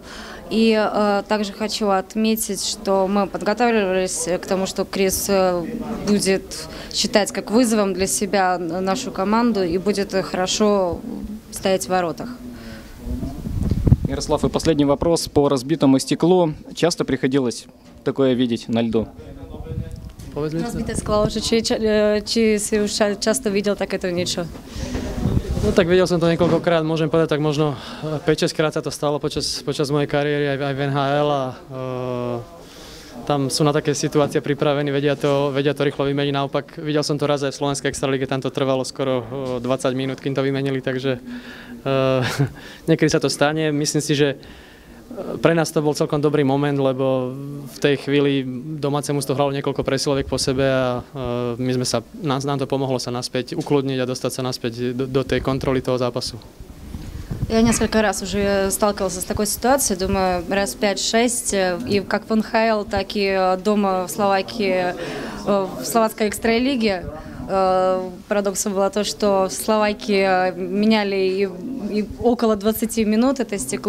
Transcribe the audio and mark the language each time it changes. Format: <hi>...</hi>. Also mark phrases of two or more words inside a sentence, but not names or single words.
<ru>И также хочу отметить, что мы подготавливались к тому, что Крис будет считать как вызовом для себя нашу команду и будет хорошо стоять в воротах. Ярослав, и последний вопрос по разбитому стеклу. Часто приходилось такое видеть на льду? Разбитое скло уже,</ru> <sk>si už často videl takéto niečo? No tak videl som to niekoľkokrát, môžem povedať, tak možno 5-6 krát sa to stalo počas mojej kariéry aj v NHL a tam sú na také situácie pripravení, vedia to rýchlo vymeniť. Naopak, videl som to raz aj v Slovenskej extralíge, tam to trvalo skoro 20 minút, kým to vymenili, takže niekedy sa to stane. Myslím si, že pre nás to bol celkom dobrý moment, lebo v tej chvíli domáce mužstvo hralo niekoľko presiloviek po sebe a nám to pomohlo sa naspäť ukludniť a dostať sa naspäť do tej kontroly toho zápasu.</sk> <ru>Я несколько раз уже сталкивался с такой ситуацией, думаю, раз 5-6, и как в НХЛ, так и дома в Словакии, в словацкой экстралиге. Парадоксом было то, что в Словакии меняли и около 20 минут это стекло.</ru>